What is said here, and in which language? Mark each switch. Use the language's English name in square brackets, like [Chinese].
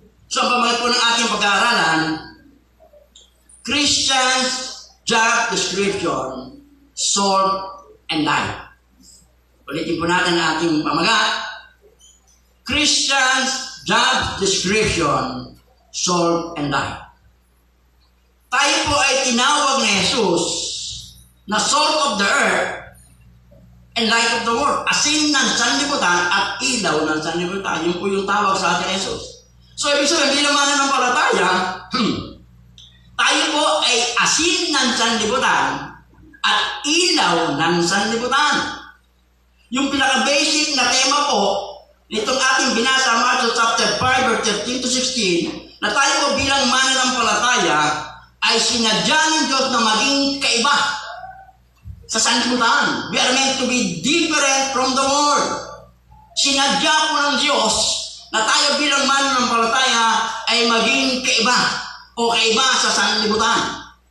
[Filipino] So, ang pamagat po ng ating pag-aaralan, [English] Christian's job description, salt and light. [Filipino] Ulitin po natin ang ating pamagat. [English] Christian's job description, salt and light. [Filipino] Tayo po ay tinawag ni Jesus na [English] salt of the earth and light of the world. [Filipino] Asin ng sanlibutan at ilaw ng sanlibutan. Yun po yung tawag sa atin ni Jesus. So, ibig sabihin, bilang mananampalataya, tayo po ay asin ng sanlibutan at ilaw ng sanlibutan. Yung pinaka-basic na tema po, nitong ating binasa, Matthew chapter 5, verse 13 to 16, na tayo po bilang mananampalataya ay sinadya ng Diyos na maging kaiba sa sanlibutan. [English] We are meant to be different from the world. [Filipino] Sinadya po ng Diyos na tayo bilang mananampalataya ay maging kaiba o kaiba sa sanlibutan.